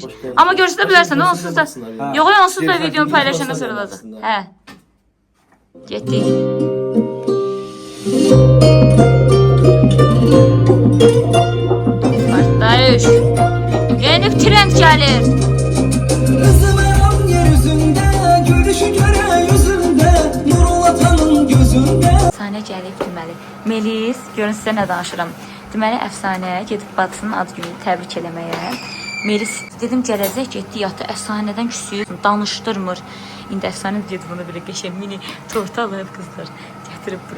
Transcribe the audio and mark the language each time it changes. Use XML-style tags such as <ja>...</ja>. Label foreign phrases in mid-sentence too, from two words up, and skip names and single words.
<az>Amma görsədə bilərsən, onsuz da. Yox, onsuz da videonu paylaşana sonra olacaq. Hə. Getdik. Partlayış. Yeni trend gəlir.</az> <tr>Kızımın yeryüzünde, gülüşü göre yüzünde, nur atanın gözünde.</tr> <az>Əfsanə gəlib deməli. Melis, görün sizə nə danışıram. Deməli, əfsanə gedib bacısının ad gününü təbrik eləməyə. Melis dedim gələcək, getdi yatdı. Əfsanədən küsüyor, danışdırmır. İndi əfsanə dedi bunu belə qəşəng mini torta alıb qızlar. Gətirib bura.</az>